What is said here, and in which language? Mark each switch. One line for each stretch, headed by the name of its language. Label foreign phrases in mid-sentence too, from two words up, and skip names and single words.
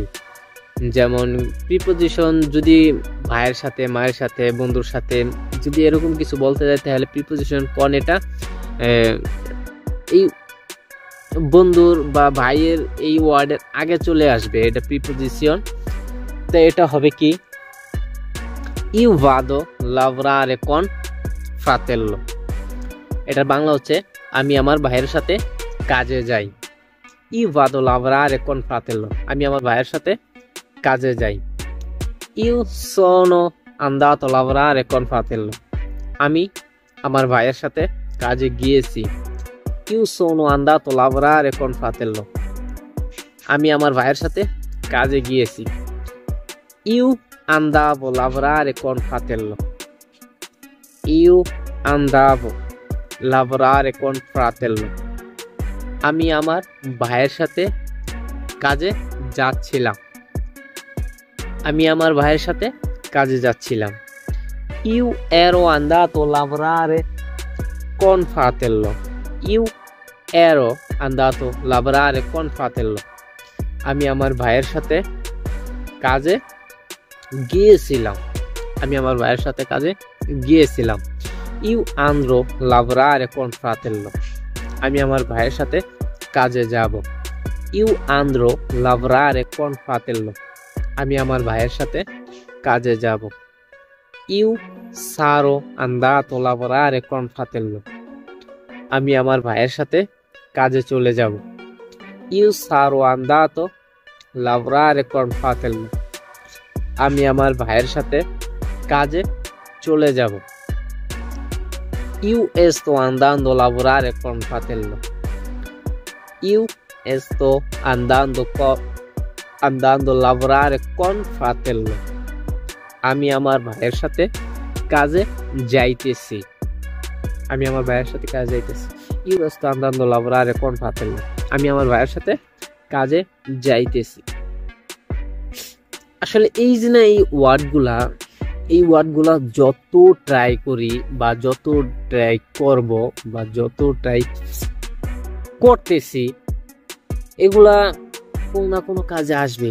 Bangla: যেমন প্রিপোজিশন যদি ভাইয়ের সাথে, মায়ের সাথে, বন্ধুর সাথে যদি এরকম কিছু বলতে যায় তাহলে প্রিপোজিশন কোন এটা এই বন্ধুর বা ভাইয়ের এই ওয়ার্ডের আগে চলে আসবে, এটা প্রিপোজিশন। তো এটা হবে কি
Italian: io vado lavorare con fratello।
Bangla: এটার বাংলা হচ্ছে আমি আমার ভাইয়ের সাথে কাজে যাই।
Italian: io vado lavorare con fratello,
Bangla: আমি আমার ভাইয়ের সাথে কাজে যাই।
Italian: io sono andato a lavorare con fratello,
Bangla: আমি আমার ভাইয়ের সাথে কাজে গিয়েছি।
Italian: io sono andato a lavorare con fratello,
Bangla: আমি আমার ভাইয়ের সাথে কাজে গিয়েছি।
Italian: io andavo a lavorare con fratello, io andavo a lavorare con fratello,
Bangla: আমি আমার ভাইয়ের সাথে কাজে যাচ্ছিলাম, আমি আমার ভাইয়ের সাথে কাজে যাচ্ছিলাম।
Italian: io ero andato a lavorare con fratello, io ero andato a lavorare con fratello,
Bangla: আমি আমার ভাইয়ের সাথে কাজে গিয়েছিলাম, আমি আমার ভাইয়ের সাথে কাজে গিয়েছিলাম।
Italian: io andrò a lavorare con fratello,
Bangla: আমি আমার ভাইয়ের সাথে কাজে যাব।
Italian: io andrò a lavorare con fratello,
Bangla: আমি আমার ভাইয়ের সাথে কাজে যাব।
Italian: io sarò andato a lavorare con fratello,
Bangla: আমি আমার ভাইয়ের সাথে কাজে চলে যাব।
Italian: io sarò andato a lavorare con fratello,
Bangla: আমি আমার ভাইয়ের সাথে কাজে চলে যাব।
Italian: io sto andando a lavorare con fratello, io sto andando a lavorare con fratello,
Bangla: আমি আমার ভাইয়ের সাথে কাজে যাইতেছি, আমি আমার ভাইয়ের সাথে কাজে যাইতেছি।
Italian: io sto andando a lavorare con fratello,
Bangla: আমি আমার ভাইয়ের সাথে কাজে যাইতেছি। আসলে এই যে না এই ওয়ার্ডগুলা যত ট্রাই করি বা যত ট্রাই করব বা যত ট্রাই করতেছি, এগুলা কোনো না কোনো কাজে আসবেই।